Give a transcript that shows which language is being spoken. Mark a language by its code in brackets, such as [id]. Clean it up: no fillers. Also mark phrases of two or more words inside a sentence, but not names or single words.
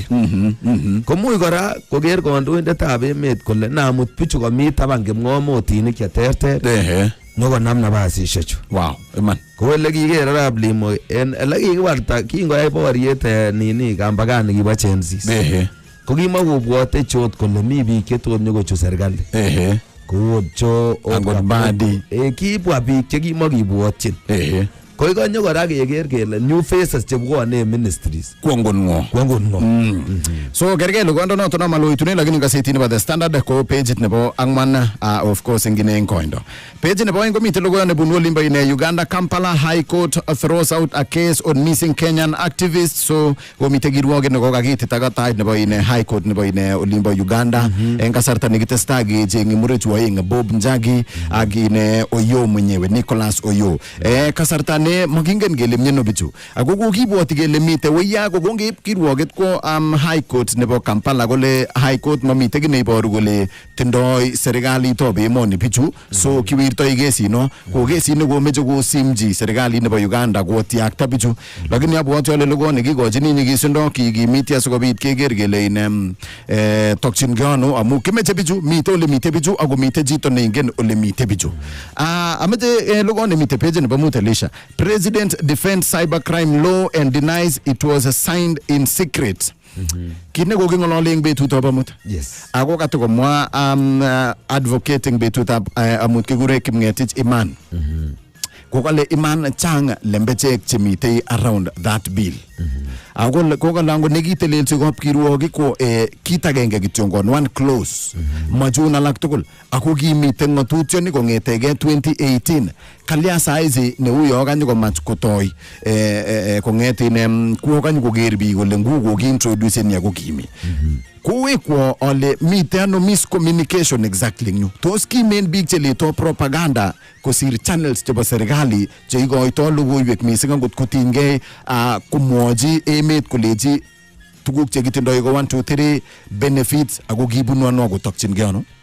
[kln] Komuch kora koker kandoindetab emet kole namut bichu komi taban kipng'omotinik cheterter nyokonam nafasishechu. Wow, iman. Ko ele kiker Arap Limo en ele kikiwarta kingoyai boriet nini kambakani kibo Chensis. Ko kimakobwote chot kole mi biik chetot nyokochu serikali. Kocho Angot Badi. Kibwa biik chekimakibwotyin. Ko ikonyo kora keker kele [en] new faces [kln] chebwone ministries. Kwongon ngo. So kerge lugondo noto na maloitune lakini gazeti nebo The Standard ko page nebo angman [en] of course [kln] ngine koindo. Page nebo ngo mite lugondo nebunu olimbo ine Uganda Kampala [en] High Court throws out a case on missing Kenyan activists. [kln] So go mite girwoge no kagiti tagata nebo ine High Court nebo ine olimbo Uganda. En kasarta nikitestage jengi murechu wainga Bob Njagi agine Oyo mwenyewe Nicholas Oyo. Kasarta magingen gele mnyeno bichu agogo kibwoti gele mite weya gogo ngeip kirwoget ko High Court nebo Kampala gole High Court mamite gine iboru gole tindoi serikali tobe emoni bichu so kiwirtoi kesi no ko kesi ne gomeche kosimji serikali nebo Uganda kotiakta bichu lakini abwoti ale lugone kikochini nyigisindo kikimiti asikobit keker gele ine tokchin gano amu kimeche bichu mite ole mite bichu ago mite jito ne ingen ole mite bichu ameche lugone mite page nebo Mutelisha. [en] President defends cybercrime law and denies it was signed in secret. [kln] Kine go ngololeng betut ab amut. [en] Yes. [kln] Ako katokomwa advocating betut ab amut kigure Kimngetich Iman. Kokale Iman chang lembechek chemite [en] around that bill. [kln] Ako kokalango nekitelelchi kop kirwogi ko kitagenge kityongon [en] one clause. [kln] Majun alak tugul. Ako kimite ng'otutioni kong'etege 2018. Kalya saizi ne uyo kanyo komach kotoi kong'etine kuo kanyo koker biik kole nguko kiintroduce ni ako kimi. Kuwekwo ole mite ano [en] miscommunication exactly [kln] nyu. Tos kimen biik cheleto propaganda kosir channels chebo serikali che ikoito logoiwek mising angot kotinygei kumwochi emet kolechi tuguk chekitindoi ko 1 2 3 benefits ako kibunu ano kotokyingei ano.